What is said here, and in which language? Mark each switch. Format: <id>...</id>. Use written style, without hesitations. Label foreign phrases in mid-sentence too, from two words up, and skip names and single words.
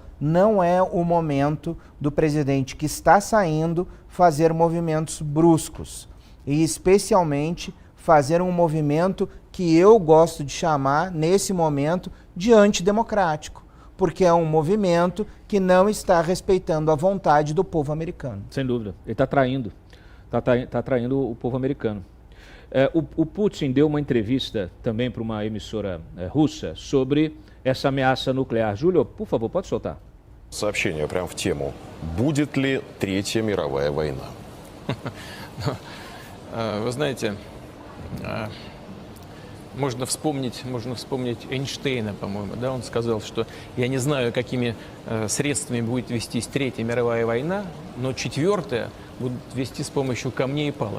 <pt>Não é o momento do presidente que está saindo fazer movimentos bruscos e especialmente fazer um movimento que eu gosto de chamar nesse momento de antidemocrático, porque é um movimento que não está respeitando a vontade do povo americano. Sem dúvida. Ele está traindo. Está traindo o povo americano. O Putin deu uma entrevista também para uma emissora russa sobre essa ameaça nuclear. Júlio, por favor, pode soltar.</pt> <ru>Сообщение прямо в тему. Будет ли Третья мировая война? Вы знаете, можно вспомнить Эйнштейна, по-моему, да, он сказал, что я не знаю, какими средствами будет вестись Третья мировая война, но четвертая будут вести с помощью камней и палок.</ru>